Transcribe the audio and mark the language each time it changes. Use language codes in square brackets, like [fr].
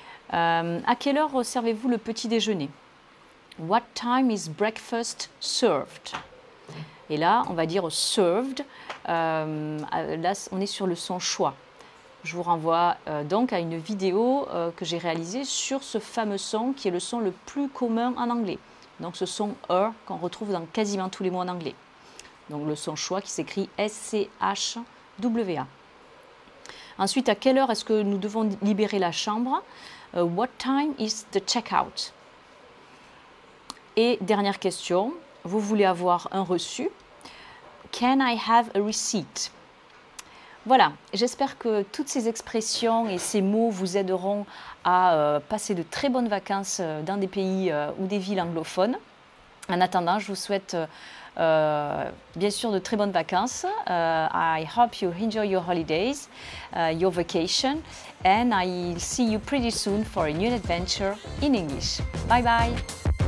[fr] À quelle heure servez-vous le petit déjeuner? [en] What time is breakfast served? [fr] Et là, on va dire served. Là, on est sur le son choix. Je vous renvoie donc à une vidéo que j'ai réalisée sur ce fameux son qui est le son le plus commun en anglais. Donc ce son er qu'on retrouve dans quasiment tous les mots en anglais. Donc le son choix qui s'écrit S-C-H-W-A. Ensuite, à quelle heure est-ce que nous devons libérer la chambre? [en] What time is the check-out? [fr] Et dernière question, vous voulez avoir un reçu? [en] Can I have a receipt? [fr] Voilà, j'espère que toutes ces expressions et ces mots vous aideront à passer de très bonnes vacances dans des pays ou des villes anglophones. En attendant, je vous souhaite bien sûr de très bonnes vacances. [en] I hope you enjoy your holidays, your vacation, and I'll see you pretty soon for a new adventure in English. Bye bye!